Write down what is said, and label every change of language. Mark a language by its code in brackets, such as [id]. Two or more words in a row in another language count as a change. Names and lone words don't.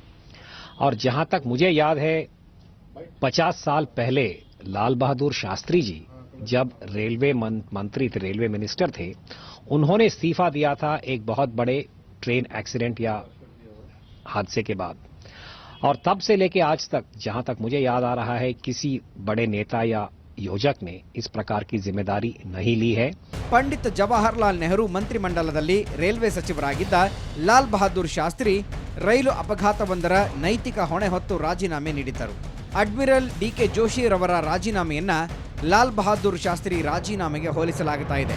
[hi] और जहां तक मुझे याद है 50 साल पहले लाल बहादुर शास्त्री जी जब रेलवे मंत्री थे, [en] railway minister [hi] थे, उन्होंने इस्तीफा दिया था एक बहुत बड़े [en] train accident [hi] या हादसे के बाद. और तब से लेके आज तक जहां तक मुझे याद आ रहा है किसी बड़े नेता या योजक ने इस प्रकार की जिम्मेदारी नहीं ली है. [kn] ಪಂಡಿತ್ ಜವಾಹರ್ಲಾಲ್ ನೆಹರು ಮಂತ್ರಿಮಂಡಲದಲ್ಲಿ ರೈಲ್ವೆ ಸಚಿವರಾಗಿದ್ದ ಲಾಲ್ ಬಹದ್ದೂರ್ ಶಾಸ್ತ್ರಿ ರೈಲು ಅಪಘಾತವೊಂದರ ನೈತಿಕ ಹೊಣೆ ಹೊತ್ತು ರಾಜೀನಾಮೆ ನೀಡಿದ್ದರು. ಅಡ್ಮಿರಲ್ ಡಿಕೆ ಜೋಶಿರವರ ರಾಜೀನಾಮೆಯನ್ನ ಲಾಲ್ ಬಹದ್ದೂರ್ ಶಾಸ್ತ್ರಿ ರಾಜೀನಾಮೆಗೆ ಹೋಲಿಸಲಾಗುತ್ತಾ ಇದೆ.